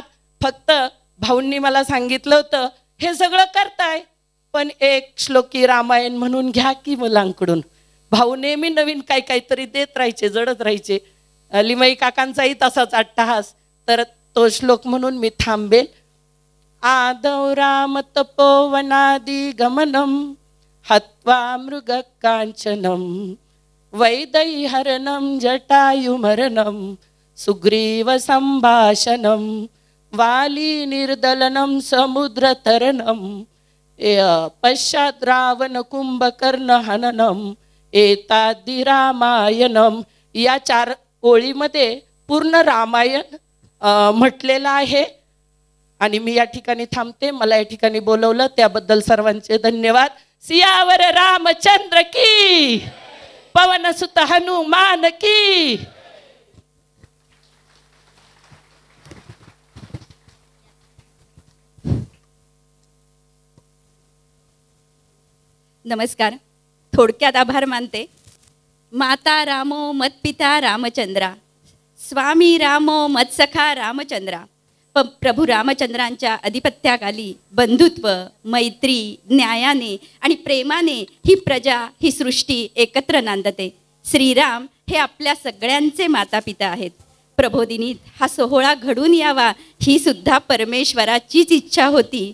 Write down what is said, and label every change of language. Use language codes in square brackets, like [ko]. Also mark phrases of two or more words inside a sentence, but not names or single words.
[mr] फक्त भाऊंनी मला सांगितलं होतं हे सगळं करताय, पण एक श्लोकी रामायण म्हणून घ्या की मुलांकडून. भाऊ नेहमी नवीन काहीतरी देत राहायचे, जडत राहायचे. लिमई काकांचाही तसाच अट्टहास. तर तो श्लोक म्हणून मी थांबेल. [sa] आदौ राम तपोवनादि गमनम हत्वा मृग कांचनम वैदैहरणम जटायुमरणम सुग्रीव संभाषणम वाली निर्दलनम समुद्र तरणम पश्चात रावण कुंभकर्ण हननम एतादि रामायणम. [mr] या 4 ओळीमध्ये पूर्ण रामायण म्हटलेलं आहे आणि मी या ठिकाणी थांबते. मला या ठिकाणी बोलवलं त्याबद्दल सर्वांचे धन्यवाद. [hi] सियावर रामचंद्र की, पवन सुत हनुमान की. [mr] नमस्कार. थोडक्यात आभार मानते. [sa] माता रामो मत्पिता रामचंद्रा, स्वामी रामो मत्सखा रामचंद्रा. [mr] प्रभू रामचंद्रांच्या अधिपत्याखाली बंधुत्व, मैत्री, न्यायाने आणि प्रेमाने ही प्रजा, ही सृष्टी एकत्र नांदते. श्रीराम हे आपल्या सगळ्यांचे माता पिता आहेत. प्रबोधिनीत हा सोहळा घडून यावा ही सुद्धा परमेश्वराचीच इच्छा होती.